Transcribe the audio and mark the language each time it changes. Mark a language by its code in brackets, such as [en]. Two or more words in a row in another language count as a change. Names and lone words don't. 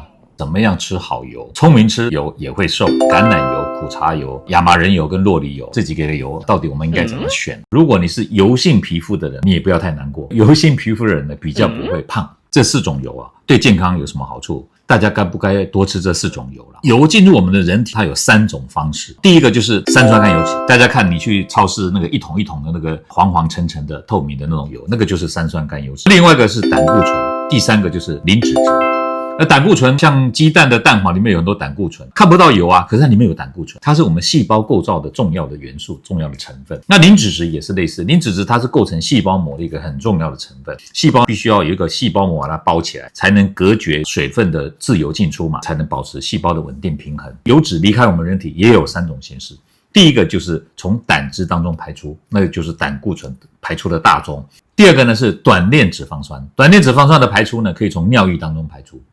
[zh] 怎麼樣吃好油？聰明吃油也會瘦。橄欖油、苦茶油、亞麻仁油跟酪梨油這幾個油，到底我們應該怎麼選？如果你是油性皮膚的人，你也不要太難過。油性皮膚的人呢，比較不會胖。這4種油對健康有什麼好處？大家該不該多吃這4 種油了？油進入我們的人體，它有3種方式。第一個就是三酸甘油酯，大家看你去超市那個一桶一桶的那個黃黄沉沉的透明的那種油，那個就是三酸甘油酯。另外一個是膽固醇，第3個就是磷脂質。而膽固醇像雞蛋的蛋黃裡面有很多膽固醇，看不到油可是它裡面有膽固醇，它是我們細胞構造的重要的元素、重要的成分。那磷脂質也是類似，磷脂質它是構成細胞膜的一個很重要的成分，細胞必須要有一個細胞膜把它包起來，才能隔絕水分的自由進出嘛，才能保持細胞的穩定平衡。油脂離開我們人體也有3種形式，第一個就是從膽汁當中排出，那個就是膽固醇排出的大宗。第二個呢是短鏈脂肪酸，短鏈脂肪酸的排出呢可以從尿液當中排出。